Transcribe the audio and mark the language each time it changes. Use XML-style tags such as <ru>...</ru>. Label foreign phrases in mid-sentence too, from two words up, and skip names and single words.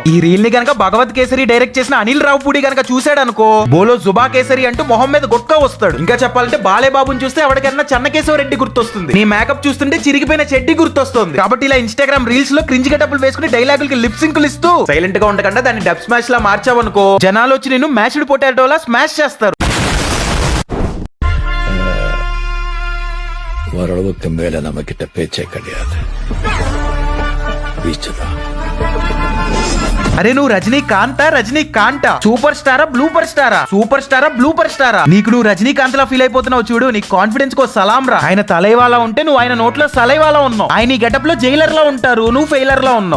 <te>ఈ రీల్ ని గనక భగవత్ కేసరి డైరెక్ట్ చేసిన అనిల్ రావుపూడి గనక చూసాడు అనుకో,</te> <hi>बोलो ज़ुबाँ केसरी</hi> <te>అంటూ మొహం మీద గొట్కా వస్తాడు. ఇంకా చెప్పాలంటే బాలే బాబుని చూస్తే ఎవరికైనా చెన్నకేశవ రెడ్డి గుర్తొస్తుంది, నీ మేకప్ చూస్తుంటే చిరిగిపోయిన చెడ్డి గుర్తొస్తుంది. కాబట్టి ఇలా ఇన్స్టాగ్రామ్ రీల్స్ లో</te> <en>cringe getups</en> <te>వేసుకుని డైలాగులకి</te> <en>lip syncs</en> <te>ఇస్తూ సైలెంట్ గా ఉండకుండా దాన్ని డబ్ స్మాష్ లా మార్చావనుకో, జనాలు వచ్చి నేను</te> <en>mashed potato</en> <te>స్మాష్ చేస్తారు.</te> <ta>ஓரளவுக்கு மேல நம்ம கிட்ட பேச்சே கிடையாது.</ta> <te>అరే నువ్వు రజనీకాంతా రజనీకాంతా,</te> <en>super star blooper star, super star blooper star?</en> <te>నీకు నువ్వు రజనీకాంత్ లా ఫీల్ అయిపోతున్నావు చూడు, నీ కాన్ఫిడెన్స్ కో సలాం రా. ఆయన తలైవాలా ఉంటే నువ్వు ఆయన నోట్లో సలైవాలా ఉన్నావు. ఆయన ఈ గెటప్ లో జైలర్ లా ఉంటారు, నువ్వు ఫెయిలర్ లా ఉన్నావు.</te>